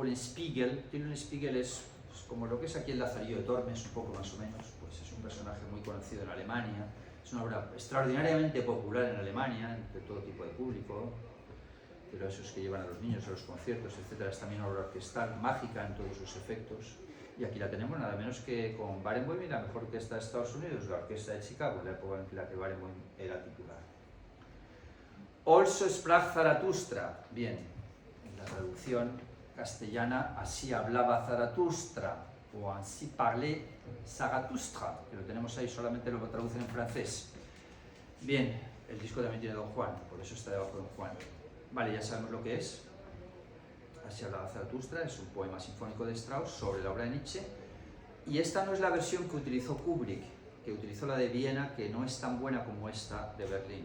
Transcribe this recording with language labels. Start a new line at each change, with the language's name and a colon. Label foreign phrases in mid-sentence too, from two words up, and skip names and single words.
Spanish: Till Eulenspiegel es pues como lo que es aquí el Lazarillo de Tormes, un poco más o menos, pues es un personaje muy conocido en Alemania, es una obra extraordinariamente popular en Alemania, entre todo tipo de público, pero esos que llevan a los niños a los conciertos, etc. Es también una obra orquestal, mágica en todos sus efectos, y aquí la tenemos nada menos que con Barenboim y la mejor orquesta de Estados Unidos, la Orquesta de Chicago, en la época en la que Barenboim era titular. Also sprach Zarathustra, bien, en la traducción castellana, así hablaba Zarathustra, o así parlait Zarathustra, que lo tenemos ahí, solamente lo traducen en francés. Bien, el disco también tiene Don Juan, por eso está debajo de Don Juan. Vale, ya sabemos lo que es. Así hablaba Zarathustra, es un poema sinfónico de Strauss sobre la obra de Nietzsche, y esta no es la versión que utilizó Kubrick, que utilizó la de Viena, que no es tan buena como esta de Berlín.